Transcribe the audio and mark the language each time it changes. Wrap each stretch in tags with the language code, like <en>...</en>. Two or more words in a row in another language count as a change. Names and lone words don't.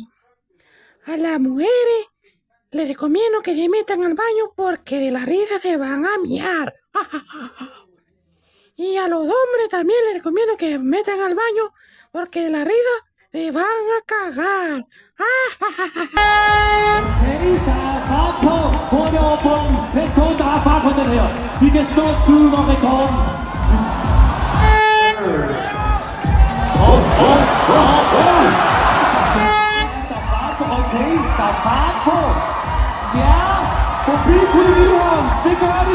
<es>A las mujeres les recomiendo que se metan al baño porque de la risa se van a miar. Y a los hombres también les recomiendo que se metan al baño porque de la risa se van a cagar.</es> <da>Okay, der er fart på. Hurtigt over bunden.</da> <en>Let's go,</en> <da>der er fart på den her. Vi kan slå tiden om rekorden. Der er fart på. Okay, der er fart på. Ja, forbi Kolonihøjen. Det gør de.</da>